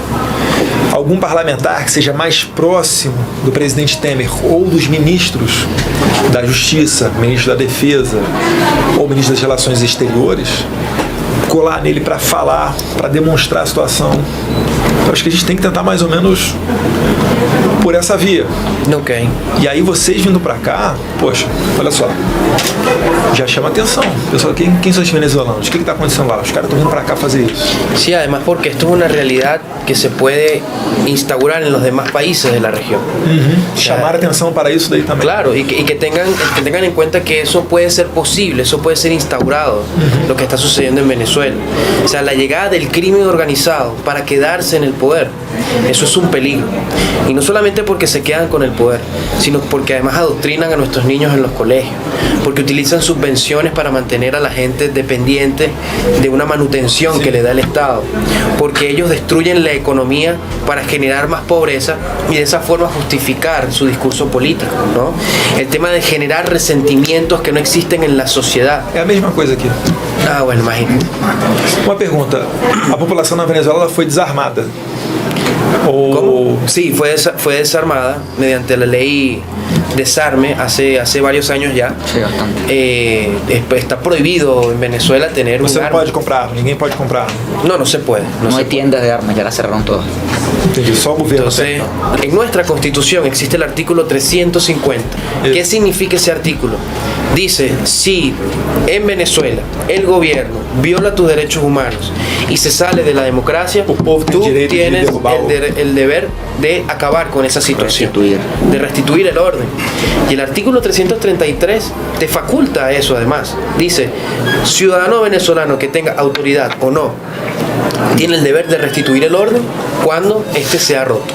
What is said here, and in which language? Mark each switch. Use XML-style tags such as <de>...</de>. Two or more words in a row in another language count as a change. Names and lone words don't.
<pt>Algum parlamentar que seja mais próximo do presidente Temer ou dos ministros da Justiça, ministro da Defesa ou ministro das Relações Exteriores, colar nele para falar, para demonstrar a situação. Eu acho que a gente tem que tentar mais ou menos por essa via. Ok. E aí vocês vindo para cá, poxa, olha só, já chama atenção. Pessoal, quem são os venezuelanos? O que está acontecendo lá? Os caras estão vindo para cá fazer isso.</pt> <es>Sí, además porque esto es una realidad que se puede instaurar en los demás países de la región.</es> <pt>Chamar atenção para isso daí também.</pt> <es>Claro, y que tengan en cuenta que eso puede ser posible, eso puede ser instaurado, lo que está sucediendo en Venezuela. O sea, la llegada del crimen organizado para quedarse en el poder, eso es un peligro. Y no solamente porque se quedan con el poder, sino porque además adoctrinan a nuestros niños en los colegios, porque utilizan subvenciones para mantener a la gente dependiente de una manutención que le da el Estado, porque ellos destruyen la economía para generar más pobreza y de esa forma justificar su discurso político, ¿no? El tema de generar resentimientos que no existen en la sociedad.</es> <pt>É a mesma coisa aqui.</pt> <es>Ah, bueno, imagínate.</es> <pt>Uma pergunta, a população na Venezuela ela foi desarmada? Ou...</pt> <es>¿Cómo? Sí, fue desarmada mediante la ley desarme hace varios años ya. Sí, bastante. Está prohibido en Venezuela tener</es> <pt>Você</pt> <es>un</es> <pt>não</pt> <es>arma.</es> <pt>pode comprar, ninguém pode comprar.</pt> <es>No se puede. No se hay puede. tiendas de armas, ya las cerraron todas.</es> <pt>Entendi, só o governo tem.</pt> <es>Entonces, en nuestra constitución existe el artículo 350. ¿Qué significa ese artículo? Dice, si en Venezuela el gobierno viola tus derechos humanos y se sale de la democracia,</es> <pt>O povo tem</pt> <es>tú</es> <pt>direito de</pt> <es>tienes</es> <pt>derrubar o...</pt> <es>el deber de acabar con esa situación,</es> <pt>Restituir.</pt> <es>de restituir el orden. Y el artículo 333 te faculta eso además. Dice, ciudadano venezolano que tenga autoridad o no, tiene el deber de restituir el orden cuando éste sea roto.</es>